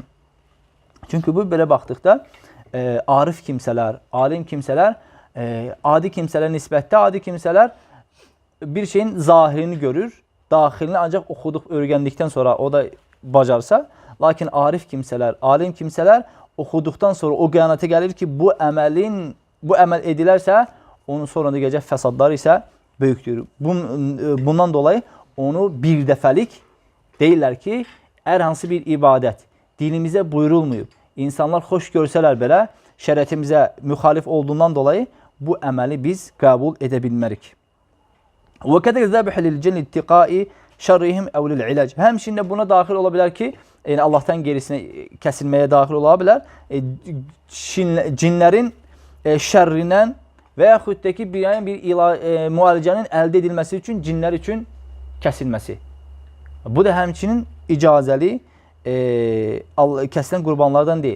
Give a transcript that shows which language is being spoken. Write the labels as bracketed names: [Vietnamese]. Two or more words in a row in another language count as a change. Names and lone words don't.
[Azerbaijani] Çünki bu belə baxdıqda arif kimsələr, alim kimsələr, adi kimsələr nisbətdə adi kimsələr bir şeyin zahirini görür, daxilini ancaq oxuduq, öyrəndikdən sonra o da bacarsa, lakin arif kimsələr, alim kimsələr oxuduqdan sonra o qənaətə gəlir ki, bu əməl edilərsə, onun sonra da gələcək fəsadlar isə böyükdür. Bundan dolayı onu bir dəfəlik deyirlər ki, hər hansı bir ibadət dinimizə buyurulmayıb. İnsanlar xoş görsələr belə, şəriətimizə müxalif olduğundan dolayı bu əməli biz qəbul edə bilmərik. [Arabic] وَكَذَلِكَ ذَبْحُ لِلْجِنِّ اتِّقَاءِ شَرِّهِمْ أَوْ لِلْعِلَاجِ. [Azerbaijani] Həmçinin bununla daxil ola bilər ki, yəni Allahdan gerisinə kəsilməyə daxil ola bilər. Cinlərin şərrindən və yaxud da ki, bir müalicənin əldə edilməsi üçün cinlər üçün kəsilməsi. Bu da həmçinin icazəli kəsilən qurbanlardan deyil.